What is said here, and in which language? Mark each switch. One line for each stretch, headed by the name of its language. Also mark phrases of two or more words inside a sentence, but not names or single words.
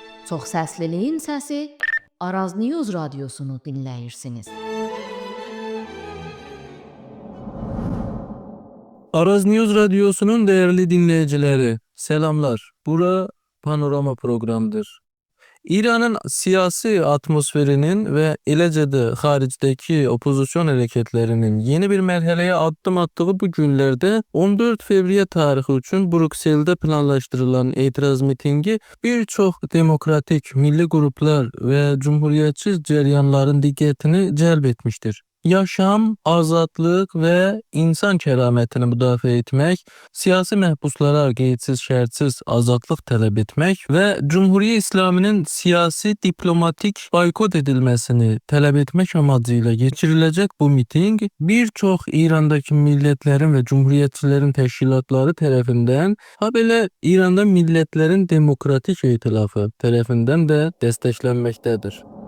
Azerbaijani: Çoxsəsliliyin səsi Araz News radiosunu dinləyirsiniz.
Turkish: Araz News radyosunun değerli dinleyicileri, selamlar.
Azerbaijani: Bura panorama programıdır.
Turkish: İran'ın siyasi atmosferinin ve eləcə de xaricdeki opozisyon hareketlerinin yeni bir mərhələyə addım attığı bu günlerde 14 fevriye tarihi üçün Brüksel'de planlaştırılan etiraz mitingi bir çox demokratik milli gruplar ve cumhuriyetçi cəryanların diqqətini cəlb etmiştir.
Azerbaijani: Yaşam, azadlıq və insan kəramətini müdafiə etmək, siyasi məhbuslara qeydsiz şərtsiz azadlıq tələb etmək və Cumhuriyet İslaminin siyasi diplomatik boykot edilməsini tələb etmək amacıyla geçiriləcək bu miting bir çox İrandakı millətlərin və cumhuriyyətçilərin təşkilatları tərəfindən, ha belə İranda Millətlərin Demokratik İtilafı tərəfindən də dəstəklənməkdədir.